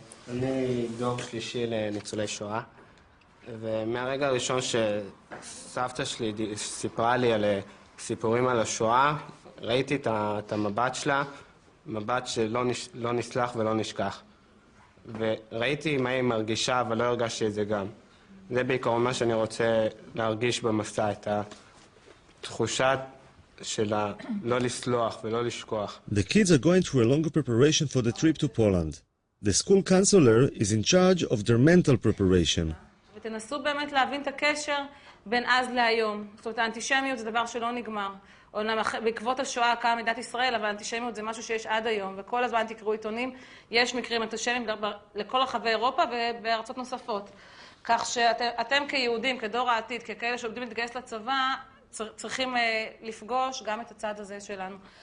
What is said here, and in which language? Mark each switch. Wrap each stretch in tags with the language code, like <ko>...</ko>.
<he>אני דור שלישי לניצולי שואה, ומהרגע הראשון שסבתא שלי סיפרה לי על סיפורים על השואה, ראיתי את המבט שלה, מבט שלא נסלח ולא נשכח. וראיתי מה היא מרגישה, אבל לא הרגשתי את זה גם. זה בעיקרון מה שאני רוצה להרגיש במסע, את התחושה של לא לסלוח ולא לשכוח.</he> <en>The kids are going through a longer preparation for the trip to Poland. The school counselor is in charge of their mental preparation.</en> <he>ותנסו באמת להבין את הקשר בין אז להיום. זאת אומרת, האנטישמיות זה דבר שלא נגמר. בעקבות השואה קמה מדינת ישראל, אבל האנטישמיות זה משהו שיש עד היום, וכל הזמן תקראו עיתונים, יש מקרים אנטישמיים לכל רחבי אירופה ובארצות נוספות. כך שאתם כיהודים, כדור העתיד, ככאלה שעובדים להתגייס לצבא, צריכים לפגוש גם את הצד הזה שלנו.</he>